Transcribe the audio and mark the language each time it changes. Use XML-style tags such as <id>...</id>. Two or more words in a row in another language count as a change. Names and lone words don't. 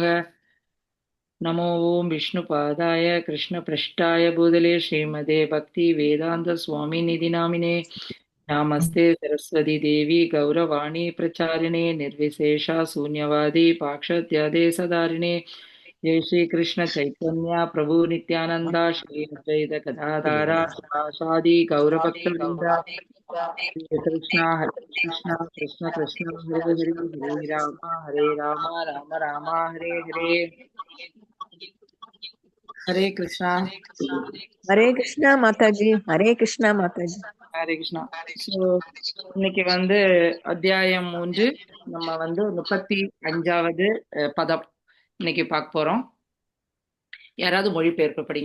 <sa>नमो ओम् विष्णु पादाय कृष्ण प्रेष्ठाय भूतले श्रीमते भक्ति वेदान्त स्वामी इति नामिने. नमस्ते सरस्वति देवि गौरवाणी प्रचारिणे निर्विशेष शून्यवादि पाश्चात्यदेश तारिणे. जय श्री कृष्ण चैतन्य प्रभु नित्यानंदा श्री अद्वैत गदाधारा शिवासादि गौरभक्तवृंद. कृष्ण कृष्ण कृष्ण हरे हरे हरे राम राम हरे हरे. हरे कृष्णा. हरे कृष्णा माताजी. हरे कृष्णा माताजी. हरे कृष्णा.</sa> <ta>இன்னைக்கு அத்தியாயம் 3 நம்ம 35வது பதம் இன்னைக்கு பார்க்க போறோம். யாராவது மொழிபெயர்ப்பு படிங்க</ta>